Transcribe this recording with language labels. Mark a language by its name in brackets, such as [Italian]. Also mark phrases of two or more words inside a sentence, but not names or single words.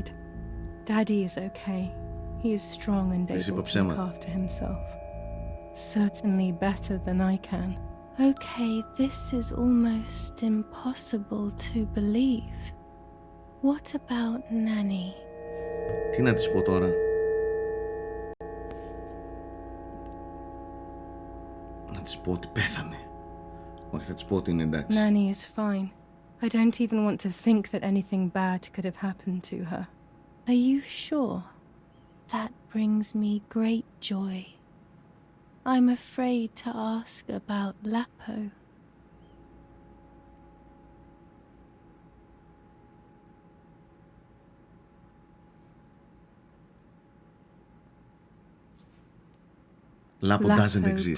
[English] Daddy is okay. He is strong and able to look after himself. Certainly better than I can. Okay, this is almost impossible to believe. What about Nanny? [Greek] Τι να της πω τώρα? Να της πω ότι πέθανε. Όχι, θα της πω ότι είναι εντάξει. [English] Nanny is fine. I don't even want to think that anything bad could have happened to her. Are you sure? That brings me great joy. I'm afraid to ask about Lapo. Lapo doesn't exist.